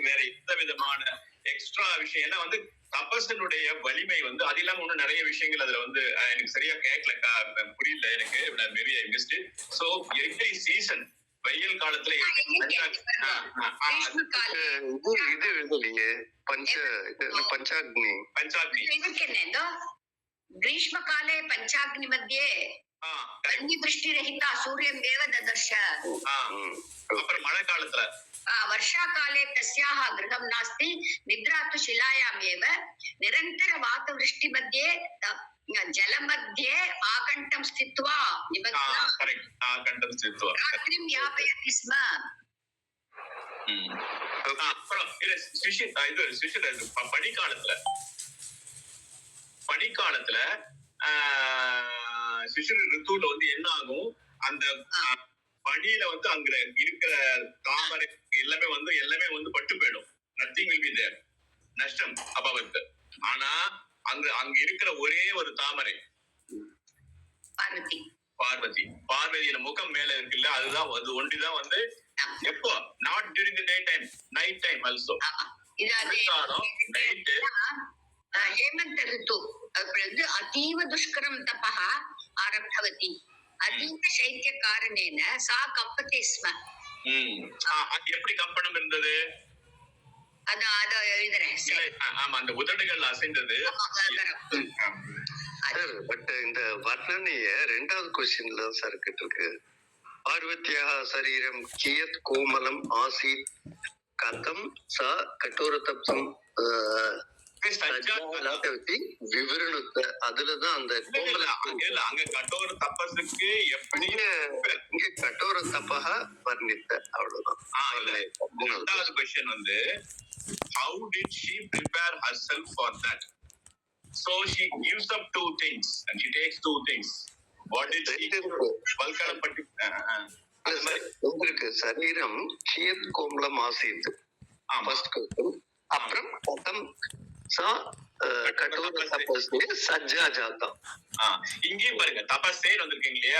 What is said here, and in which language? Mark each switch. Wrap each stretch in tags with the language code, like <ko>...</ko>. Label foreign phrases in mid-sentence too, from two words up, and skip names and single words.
<ta>வேற எந்த விதமான எக்ஸ்ட்ரா விஷயம் ஏன்னா வந்து தபஸனுடைய வலிமை வந்து அது இல்லாம இன்னும் நிறைய விஷயங்கள் அதுல வந்து எனக்கு சரியா கேட்கல, புரியல எனக்கு.</ta> <en>Maybe I missed it. So every season</en> <ta>வெயில் காலத்துல இது எழுதலையே பஞ்சாக்னி</ta> <sa>ग्रीष्म काले पंचाग्नि मध्ये अग्निदृष्टि रहिता सूर्यं एव ददर्श.</sa> <ta>அப்புறம் மழை காலத்துல</ta> <sa>वर्षा काले तस्याः गृहं नास्ति निद्रा तु शिलायाम् एव निरन्तर वातवृष्टि मध्ये जल मध्ये आकण्ठं स्थित्वा रात्रिं यापयति स्म.</sa> <ta>பனிக்காலத்துல சிசுரு ரித்துல வந்து என்ன ஆகும், அந்த பனியில வந்து அங்க இருக்கிற தாமரை எல்லாமே வந்து பட்டு போயிடும்.</ta> <en>Nothing will be there,</en> <sa>नष्टम् अभवत्.</sa> <ta>ஆனா அங்க இருக்கிற ஒரே ஒரு தாமரை பார்வதியோட முகம் மேல இருக்குல்ல, அதுதான் அது ஒன்றிதான் வந்து எப்போ</ta> <en>not during the day time, night time also.</en> <ta>நைட்</ta> <sa>हेमंत ऋतु अतीव दुष्करं तपः आरब्धवती. अतीव शैत्य कारणेन सा कम्पते स्म.</sa> <ta>எப்படி கம்பனம் இருந்தது? அத எழுதுறேன். ஆமா, அந்த உதடுகள் அசைந்தது. பட் இந்த வர்ணனைய 2வது क्वेश्चनல சார் கேட்டிருக்கு.</ta> <sa>पार्वत्याः शरीरं कियत् कोमलम् आसीत् कथं सा कठोर तपसं</sa> <ta>விவரணத்தை அதுலதான் அந்த அங்க கட்டோர தபஸுக்கு எப்படி இங்க கட்டோர தபக வர்ணித்த அவ்வளவுதான். ரெண்டாவது கொஸ்டின் வந்து</ta> <en>how did she prepare herself for that? So she gives up two things and she takes two things. What did she வல்கரப்பட்டு</en> <sa>உங்களுக்கு शरीरं कियत् कोमलम् आसीत्</sa> <en>first question.</en> <sa>அப்புறம் कथं सा कठोर तपसे सज्जा जाता.</sa> <ta>இங்கேயும் பாருங்க தபஸேன்னு வந்திருக்கீங்க இல்லையா?</ta>